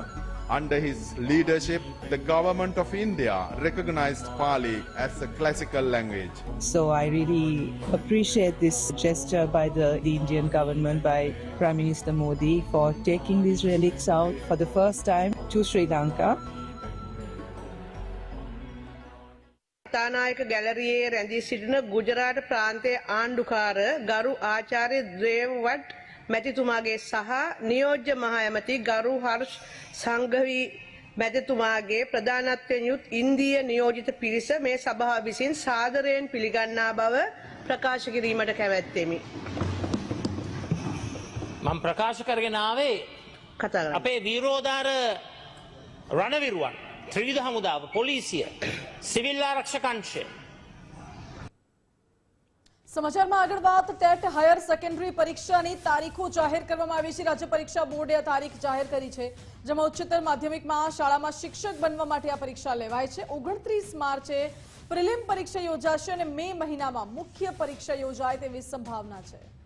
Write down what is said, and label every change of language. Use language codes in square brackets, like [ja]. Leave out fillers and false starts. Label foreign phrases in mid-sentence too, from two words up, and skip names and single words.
[en] Under his leadership, the government of India recognized Pali as a classical language. So I really appreciate this gesture by the Indian government, by Prime Minister Modi, for taking these relics out for the first time to Sri Lanka. [si] තානායක ගැලරියේ රැඳී සිටින ගුජරාට ප්‍රාන්තයේ ආණ්ඩුකාර ගරු ආචාර්ය දේවවට් මැතිතුමාගේ සහ නියෝජ්‍ය මහ ඇමති ගරු හර්ෂ් සංඝවි මැතිතුමාගේ ප්‍රධානත්වයෙන් යුත් ඉන්දීය නියෝජිත පිරිස මේ සභාව විසින් සාදරයෙන් පිළිගන්නා බව ප්‍රකාශ කිරීමට කැමැත්තෙමි. මම ප්‍රකාශ කරගෙන ආවේ කතා කරන්න. අපේ වීරෝදාර රණවිරුවන් ත්‍රිවිධ හමුදාව පොලිසිය සිවිල් ආරක්ෂක අංශය [gu] સમાચારમાં આગળ વાત ટેટ [en] higher secondary [gu] પરીક્ષાની તારીખો જાહેર કરવામાં આવી છે. રાજ્ય પરીક્ષા બોર્ડે આ તારીખ જાહેર કરી છે, જેમાં ઉચ્ચતર માધ્યમિકમાં શાળામાં શિક્ષક બનવા માટે આ પરીક્ષા લેવાય છે. 29 માર્ચે પ્રિલિમ પરીક્ષા યોજાશે અને મે મહિનામાં મુખ્ય પરીક્ષા યોજાય તેવી સંભાવના છે.